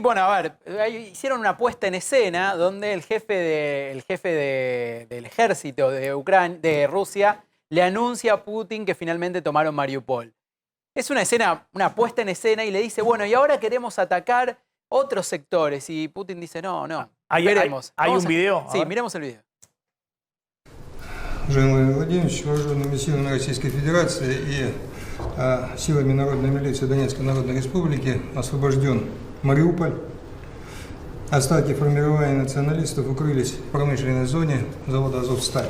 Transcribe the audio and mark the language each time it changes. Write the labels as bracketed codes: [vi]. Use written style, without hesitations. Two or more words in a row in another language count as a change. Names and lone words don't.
[es] Bueno, a ver, hicieron una puesta en escena donde el jefe del ejército de Rusia le anuncia a Putin que finalmente tomaron Mariupol. Es una escena, una puesta en escena y le dice, bueno, y ahora queremos atacar otros sectores. Y Putin dice, no, veremos. ¿Hay un video? Sí, miremos el video. [ru] Владимир Владимирович, вооруженными силами Российской Федерации и силами Народной милиции Донецкой Народной Республики освобожден Мариуполь. Остатки формирования националистов укрылись в промышленной зоне завода «Азовсталь».